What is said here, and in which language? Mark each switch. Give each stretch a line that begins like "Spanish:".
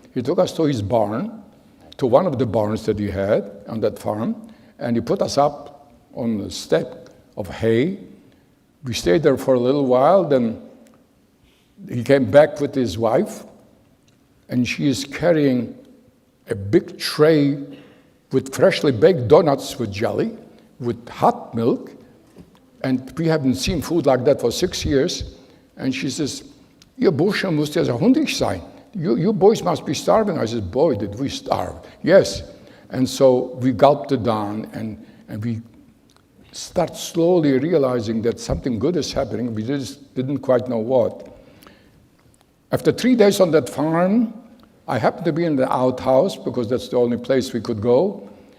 English: He took us to his barn, to one of the barns that he had on that farm, and he put us up on a step of hay. We stayed there for a little while, then he came back with his wife, and she is carrying a big tray with freshly baked donuts with jelly, with hot milk, and we haven't seen food like that for 6 years. And she says,
German: "Ihr Burschen müsst ja so hungrig sein.
English: You boys must be starving." I said, "Boy, did we starve." Yes. And so we gulped it down, and we start slowly realizing that something good is happening. We just didn't quite know what. After 3 days on that farm, I happened to be in the outhouse because that's the only place we could go.